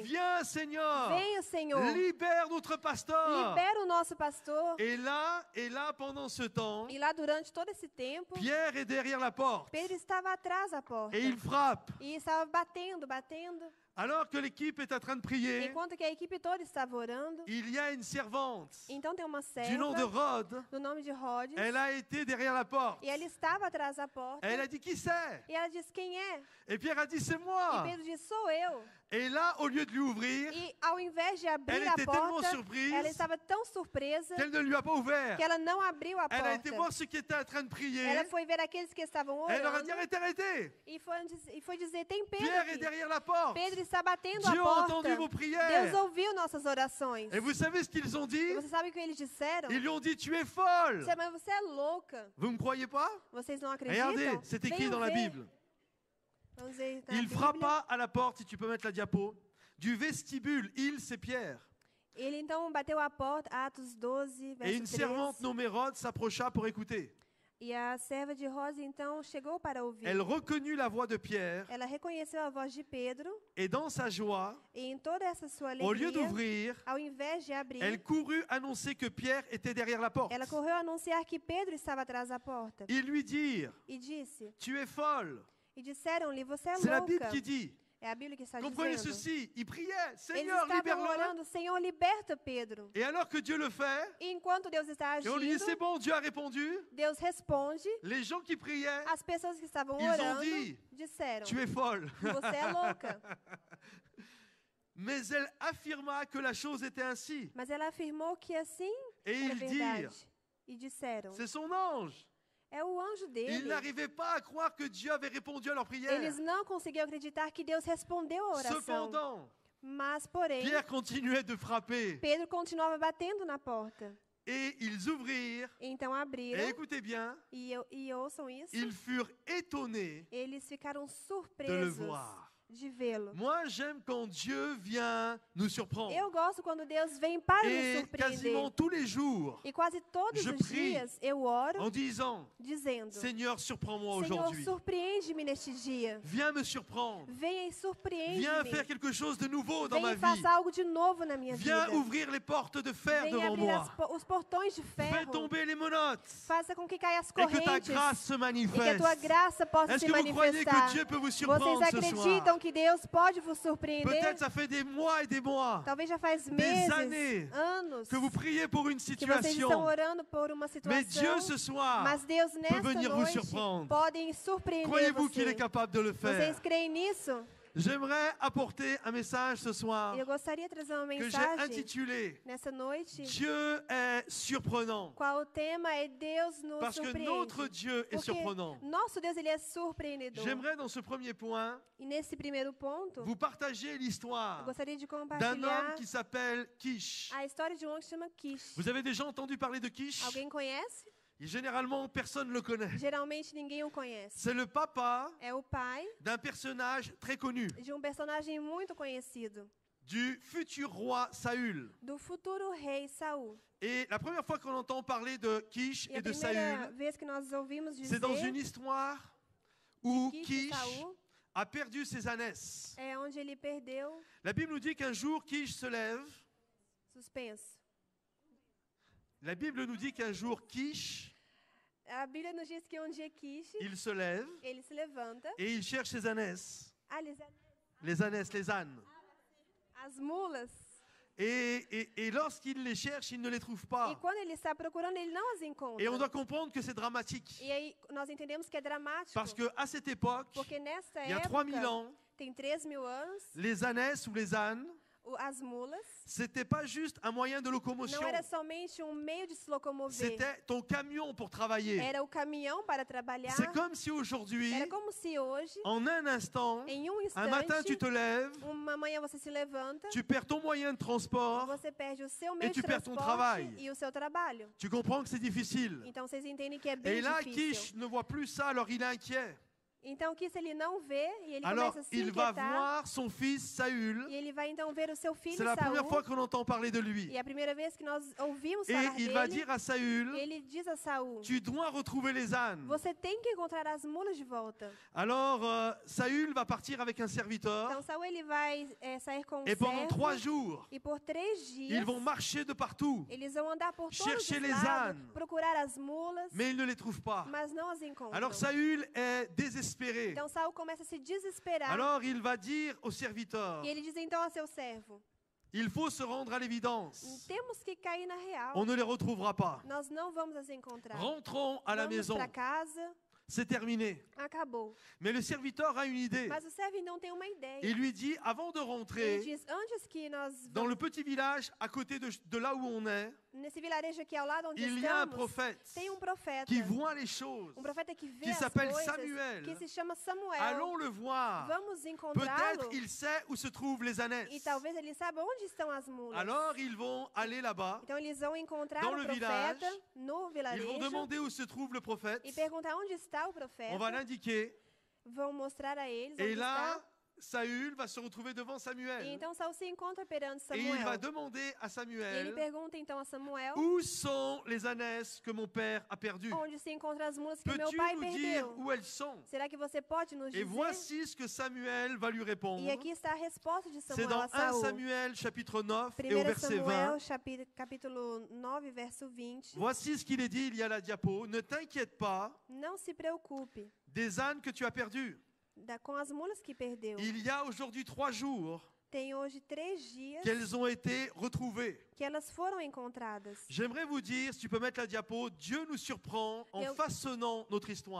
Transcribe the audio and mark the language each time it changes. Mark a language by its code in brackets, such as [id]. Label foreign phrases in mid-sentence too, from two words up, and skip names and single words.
[fr] Viens, Seigneur. [pt] Venha, Senhor. [fr] Libère notre pasteur. [pt] Libera o nosso pastor. [fr] Et là, pendant ce temps, [pt] E lá durante todo esse tempo, [fr] Pierre est derrière la porte [pt] Pedro estava atrás da porta. [fr] et il frappe. [pt] E estava batendo, batendo. [fr] Alors que l'équipe est en train de prier, [pt] Enquanto que a equipe toda estava orando. [fr] il y a une servante [pt] Então tem uma [fr] du nom de [pt] serva [fr] Rhodes. [pt] do nome de Rhodes. [fr] Elle a été derrière la porte. [pt] E ela estava atrás da porta. [fr] Elle a dit, qui c'est? [pt] E ela disse: quem é? [fr] Et Pierre a dit, c'est [pt] E [fr] moi. [pt] Pedro disse: sou eu. [fr] Et là, au lieu de lui ouvrir, [pt] E ao invés de abrir [fr] elle [pt] a [fr] était tellement [pt] porta, [fr] surprise [pt] ela estava tão surpresa [fr] qu'elle ne lui a pas ouvert. [pt] que ela não abriu a [fr] Elle a été [pt] porta. [fr] voir ceux qui étaient en train de prier. [pt] Ela foi ver aqueles que estavam [fr] Elle leur a dit, [pt] orando [fr] arrêtez, arrêtez. [pt] e foi dizer: tem Pedro [fr] Pierre est [pt] aqui. [fr] derrière la porte. [pt] Pedro está batendo [fr] Dieu a [pt] a porta. [fr] entendu vos [pt] Deus [fr] prières. [pt] ouviu nossas orações. [fr] Et vous savez ce qu'ils ont [pt] E [fr] dit? [pt] você sabe o que eles disseram? [fr] Ils lui ont dit, tu es folle. [pt] Mas você é louca. [fr] Vous ne me croyez pas? [pt] Vocês não acreditam? [fr] Regardez, c'est écrit [pt] Venham [fr] dans la [pt] ver. [fr] Bible. [pt] Vamos ver na [fr] Il [pt] Bíblia. [fr] frappa à la porte, si tu peux mettre la diapo, du vestibule. Il, c'est Pierre. [pt] Ele então bateu a porta, Atos 12, [fr] Et une [pt] verso [fr] servante [pt] 13. [fr] nommée Rhodes s'approcha pour écouter. [pt] E a serva de Rosa então chegou para ouvir. [fr] Elle reconnut la voix de Pierre [pt] Ela reconheceu a voz de Pedro [fr] et dans sa joie, [pt] e em toda essa sua [fr] au lieu [pt] alegria, [fr] d'ouvrir, [pt] ao invés de abrir, [fr] elle courut annoncer que Pierre était derrière la porte. [pt] ela correu a anunciar que Pedro estava atrás da porta. [fr] Ils lui dirent, [pt] E disse, [fr] tu es folle. [pt] e disseram-lhe: você é [fr] C'est la Bible [pt] louca. [fr] qui dit. [pt] É a Bíblia que está [fr] Comprenez [pt] dizendo. [fr] ceci, il priait, [pt] Eles [fr] Seigneur, [pt] estavam [fr] libère-le. [pt] orando: Senhor, liberta Pedro. [fr] Et alors que Dieu le fait, [pt] E enquanto Deus está [fr] et on lui dit, c'est [pt] agindo, [fr] bon, Dieu a répondu, [pt] Deus responde. [fr] les gens qui priaient, [pt] As pessoas que estavam [fr] Ils ont [pt] orando [fr] dit, [pt] disseram: [fr] tu es folle. [pt] você é louca. [fr] Mais elle affirma que la chose était ainsi. [pt] Mas ela afirmou que assim [fr] Et [pt] era [fr] ils [pt] verdade. [fr] dirent, [pt] E disseram: [fr] c'est son ange. [pt] é o anjo [fr] Ils [pt] dele. [fr] n'arrivaient pas à croire que Dieu avait répondu à leur prière. [pt] Eles não conseguiam acreditar que Deus respondeu a oração. [fr] Cependant, [pt] Mas, porém, [fr] Pierre continuait de frapper. [pt] Pedro continuava batendo na porta. [fr] Et ils ouvrirent. [pt] Então [fr] Et [pt] abriram, [fr] écoutez bien, [pt] e ouçam isso, [fr] ils furent étonnés [pt] eles ficaram [fr] de le [pt] surpresos [fr] voir. [pt] de vê-lo. [fr] Moi, j'aime quand Dieu vient nous surprendre. [pt] Eu gosto quando Deus vem para nos [fr] Et [pt] surpreender. [fr] quasiment tous les jours, [pt] E quase todos [fr] je [pt] os [fr] prie [pt] dias eu oro [fr] en disant, [pt] dizendo: [fr] Seigneur, surprends-moi [pt] Senhor, [fr] aujourd'hui. [pt] surpreende-me neste dia. [fr] Viens me surprendre. [pt] Venha e [fr] Viens [pt] surpreende-me. [fr] faire quelque chose de nouveau dans [pt] Venha [fr] ma [pt] e [fr] vie. [pt] faça algo de novo na minha [fr] Viens [pt] vida. [fr] ouvrir les portes de fer [pt] Venha [fr] devant [pt] abrir [fr] moi. [pt] os portões de [fr] Fais [pt] ferro. [fr] tomber les menottes. [pt] Faça com que caia as [fr] Et que ta [pt] correntes. [fr] grâce se [pt] E que a [fr] manifeste. [pt] tua graça possa [fr] Est-ce [pt] se [fr] que vous croyez [pt] manifestar. [fr] que Dieu peut vous [pt] Vocês [fr] surprendre ce soir? [pt] acreditam que Deus pode vos surpreender? [fr] Peut-être ça fait des mois et des mois [pt] Talvez já faz [fr] années [pt] meses, anos, [fr] que vous priez pour une [pt] que vocês estão [fr] situation. [pt] orando por uma [fr] Mais Dieu [pt] situação. [fr] ce soir, [pt] Mas Deus nesta [fr] venir vous [pt] noite [fr] surprendre. [pt] podem surpreender [fr] croyez-vous qu'il [pt] você. [fr] est capable de le faire? [pt] Vocês creem nisso? [fr] J'aimerais apporter un message ce soir [pt] Eu gostaria de trazer uma [fr] que j'ai [pt] mensagem [fr] intitulé [pt] nessa noite. [fr] Dieu est surprenant. [pt] Qual o tema é Deus nos [fr] Parce que [pt] surpreende. [fr] notre Dieu est [pt] Porque [fr] surprenant. [pt] nosso Deus ele é surpreendedor. [fr] J'aimerais dans ce premier point [pt] E nesse primeiro ponto, [fr] vous partager [pt] eu [fr] l'histoire [pt] gostaria de [fr] d'un homme [pt] compartilhar [fr] qui s'appelle Kish. [pt] a história de um homem que se chama Kish. [fr] Vous avez déjà entendu parler de Kish? [pt] Alguém conhece? [fr] Et généralement, personne ne le connaît. [pt] Geralmente ninguém o conhece. [fr] C'est le papa [pt] É o pai [fr] d'un personnage très connu, [pt] de um personagem muito conhecido, [fr] du futur roi Saül. [pt] do futuro rei Saul. [fr] Et la première fois qu'on entend parler de Kish [pt] E a [fr] et de [pt] primeira [fr] Saül, [pt] vez que nós ouvimos [fr] c'est dans une [pt] dizer [fr] histoire où [pt] Kish e [fr] Kish [pt] Saul, [fr] a perdu ses ânesses. [pt] é onde ele perdeu. [fr] La Bible nous dit qu'un jour, Kish se lève. [pt] Suspenso. [fr] La Bible nous dit qu'un jour, Kish, [pt] A Bíblia nos diz que um dia Kish, [fr] il se lève [pt] ele se levanta. [fr] et il cherche ses ânesses. Ah, Les ânesses, les ânes. [pt] as mulas. [fr] Et lorsqu'il les cherche, il ne les trouve [pt] E [fr] pas. [pt] quando ele está procurando, ele não as encontra. [fr] Et on doit comprendre que c'est dramatique. [pt] E aí nós entendemos que é dramático. [fr] Parce qu'à cette époque, [pt] Porque nesta [fr] il y a [pt] época, [fr] 3000 ans, [pt] tem 3.000 anos, [fr] les ânesses ou les ânes, [pt] as mulas [fr] c'était pas juste un moyen de locomotion. [pt] não era somente um meio de se locomover. [fr] C'était ton camion pour travailler. [pt] Era o caminhão para trabalhar. [fr] C'est comme si aujourd'hui, [pt] Era como se hoje, [fr] en un instant, [pt] em um [fr] un matin tu [pt] instante, [fr] te lèves, [pt] uma manhã você se levanta, [fr] tu perds ton moyen de transport, [pt] você perde o seu meio [fr] tu [pt] de [fr] perds ton [pt] transporte [fr] travail. [pt] e o seu trabalho. [fr] tu comprends que c'est difficile. [pt] Então vocês entendem que é bem [fr] Et là, [pt] difícil. [fr] Kish ne voit plus ça, alors il est inquiet. [pt] Então Kish ele não vê e ele [fr] Alors [pt] começa a se [fr] il va [pt] inquietar. [fr] voir son fils Saül. [pt] E ele vai então ver o seu filho [fr] C'est la première fois [pt] Saul. [fr] qu'on entend parler de lui. [pt] E é a primeira vez que nós ouvimos [fr] Et [pt] falar [fr] il va [pt] dele. [fr] dire à Saül, [pt] Ele diz a Saul: [fr] tu dois retrouver les ânes. [pt] você tem que encontrar as mulas de volta. [fr] Alors Saül va partir avec un serviteur. [pt] Então Saul ele vai sair com um [fr] Et pendant 3 [pt] servo. [fr] jours, [pt] E por 3 dias [fr] ils vont marcher de partout. [pt] eles vão andar por todos [fr] chercher [pt] os [fr] les [pt] lados, [fr] ânes. [pt] procurar as mulas, [fr] Mais ils ne les trouvent pas. [pt] mas não as encontram. [fr] Alors Saül est désespéré. [pt] Então Saul começa a se desesperar. [fr] Alors il va dire au serviteur, [pt] E ele diz então ao seu servo: [fr] il faut se rendre à l'évidence. [pt] temos que cair na real. [fr] On ne les retrouvera pas. [pt] Nós não vamos as encontrar. [fr] Rentrons à la [pt] Vamos [fr] maison. [pt] para casa. [fr] C'est terminé. [pt] Acabou. [fr] Mais le serviteur a une idée. [pt] Mas o servo não tem uma ideia. [fr] Il lui dit, avant de [pt] Ele [fr] rentrer [pt] diz: antes que nós [fr] dans [pt] vamos, [fr] le petit village à côté de là où on est, [pt] nesse vilarejo aqui ao lado onde [fr] il y a un [pt] estamos, [fr] prophète [pt] tem profeta. [fr] qui voit les choses. [pt] Profeta que vê [fr] qui [pt] as [fr] s'appelle [pt] coisas, [fr] Samuel. [pt] que se chama Samuel. [fr] Allons le voir. [pt] Vamos [fr] Peut-être [pt] encontrá-lo. [fr] il sait où se trouvent les [pt] E [fr] ânesses. [pt] talvez ele saiba onde estão as mulas. [fr] Alors ils vont aller là-bas. [pt] Então eles vão encontrar [fr] Dans [pt] o [fr] le [pt] profeta [fr] village, [pt] no [fr] Ils [pt] vilarejo [fr] vont demander où se trouve le prophète. [pt] e perguntar onde está o profeta. [fr] On va l'indiquer. [pt] Vão mostrar a eles [fr] Et [pt] onde [fr] là, [pt] está. [fr] Saül va se retrouver devant [pt] E [fr] Samuel. [pt] então Saul se encontra perante [fr] Et il va [pt] Samuel. [fr] demander à [pt] E ele [fr] Samuel, [pt] pergunta então a Samuel [fr] où sont les ânesses que mon père a perdues? [pt] onde se encontram as mulas que meu [fr] Peux-tu [pt] pai [fr] nous dire [pt] perdeu. [fr] où elles sont? [pt] Será que você pode nos [fr] Et [pt] dizer? [fr] voici ce que Samuel va lui répondre. [pt] E aqui está a resposta de [fr] C'est [pt] Samuel [fr] dans [pt] a [fr] 1 [pt] Saul. [fr] Samuel chapitre 9 et au [pt] 1 [fr] verset 20. [pt] Samuel, capítulo 9, verso 20. [fr] Voici ce qu'il est dit, il y a la diapo. Ne t'inquiète pas [pt] Não se preocupe [fr] des ânes que tu as perdus. [pt] com as mulas que perdeu. [fr] Il y a aujourd'hui 3 jours [pt] Tem hoje 3 dias [fr] qu'elles ont été retrouvées. [pt] que elas foram encontradas. [fr] J'aimerais vous dire, si tu peux mettre la diapo, Dieu nous surprend en [pt] Eu- [fr] façonnant notre histoire.